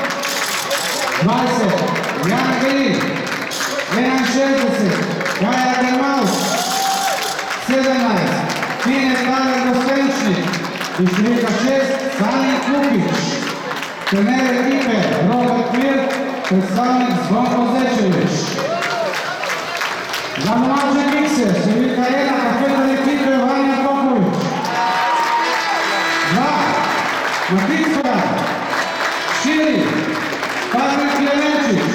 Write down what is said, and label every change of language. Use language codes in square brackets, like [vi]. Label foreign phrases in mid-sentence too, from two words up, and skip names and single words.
[sl] 20, Jan Gril, 61, Kaja Grmaus, 17, Tine Tale Gostenčnik in številka 6, Sani Kupič. Trener ekipe Robert Kvirt, predstavnik Zvonko Zečević. [hr] Za mlađe mikse, [sl] številka 1, kapetan ekipe Vanja Popović. 2, Matica, Širi, Patrik Klemenčić.